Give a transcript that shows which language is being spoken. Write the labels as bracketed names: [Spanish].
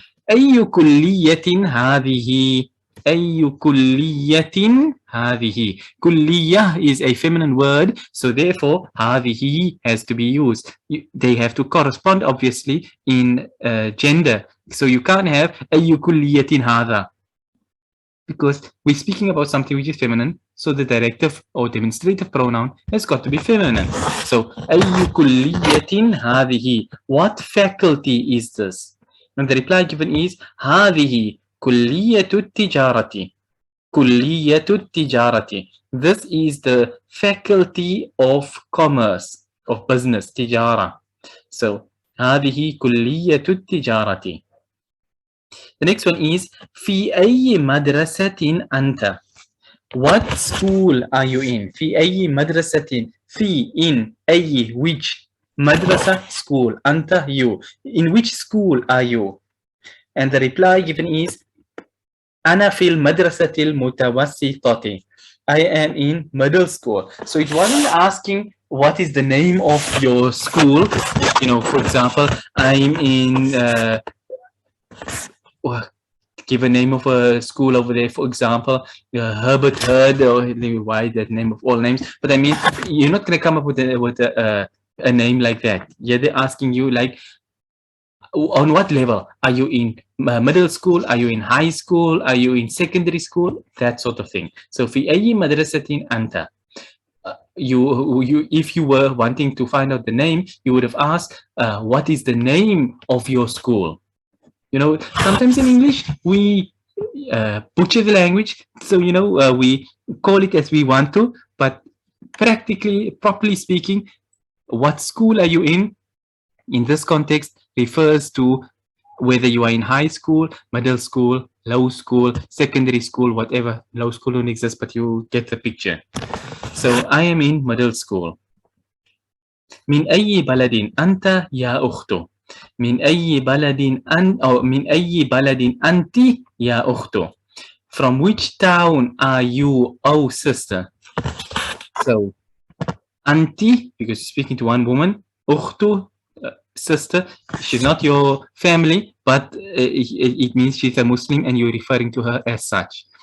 [Arabic] أي كلية هذه؟ أي كلية هذه؟ [English] كلية is a feminine word, so therefore هذه has to be used. They have to correspond obviously in gender. So you can't have [Arabic] أي كلية هذا [English] because we're speaking about something which is feminine. So the directive or demonstrative pronoun has got to be feminine. [Arabic] So أي كلية هذه? [English] What faculty is this? And the reply given is [Arabic] هذه كلية التجارة. كلية التجارة. [English] This is the faculty of commerce, of business, تجارة. [Arabic] So هذه كلية التجارة. [English] The next one is [Arabic] في أي مدرسة أنت? [English] What school are you in? [Arabic] في أي مدرسة؟ في in أي [English] which madrasa school [Arabic] أنت you. [English] In which school are you? And the reply given is [Arabic] أنا في المدرسة المتوسطة. [English] I am in middle school. So it wasn't asking what is the name of your school. You know, for example, I'm in give a name of a school over there, for example, Herbert Hurd, or why that name of all names. But I mean, you're not going to come up with a name like that. Yeah, they're asking you like, on what level are you in middle school? Are you in high school? Are you in secondary school? That sort of thing. [Arabic] So في أي مدرسة أنت? [English] You if you were wanting to find out the name, you would have asked, what is the name of your school? You know, sometimes in English we butcher the language, so you know we call it as we want to, but practically, properly speaking, what school are you in this context refers to whether you are in high school, middle school, low school, secondary school, whatever. Low school don't exist, but you get the picture. So I am in middle school. [Arabic] من أي بلد أنت يا أخت؟ من أي بلد أو من أي بلد أنت يا أخت? [English] From which town are you, oh sister? So أنت, because you're speaking to one woman. أخت, sister. She's not your family, but it means she's a Muslim and you're referring to her as such.